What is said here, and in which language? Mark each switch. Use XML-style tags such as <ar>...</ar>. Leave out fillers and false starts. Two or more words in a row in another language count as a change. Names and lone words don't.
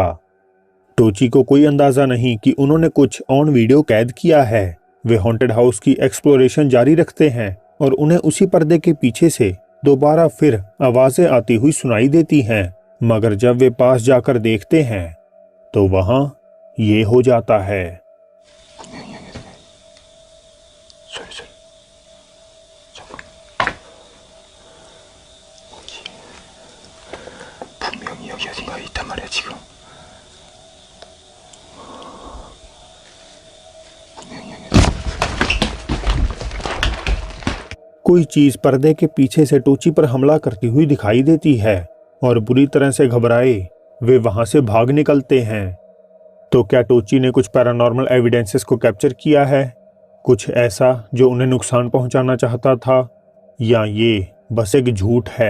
<hi>टोची को कोई अंदाजा नहीं कि उन्होंने कुछ</hi> <en>on video</en> <hi>कैद किया है। वे</hi> <en>haunted house</en> <hi>की एक्सप्लोरेशन जारी रखते हैं और उन्हें उसी पर्दे के पीछे से दोबारा फिर आवाजें आती हुई सुनाई देती हैं। मगर जब वे पास जाकर देखते हैं तो वहां ये हो जाता है।</hi> <ko>소리. 잠깐. 분명히 여기 어딘가에 있단 말이야 지금. 분명히 여기.</ko> <hi>कोई चीज पर्दे के पीछे से टोची पर हमला करती हुई दिखाई देती है और बुरी तरह से घबराए वे वहां से भाग निकलते हैं। तो क्या टोची ने कुछ</hi> <en>paranormal evidences</en> <hi>को कैप्चर किया है, कुछ ऐसा जो उन्हें नुकसान पहुंचाना चाहता था, या ये बस एक झूठ है?</hi>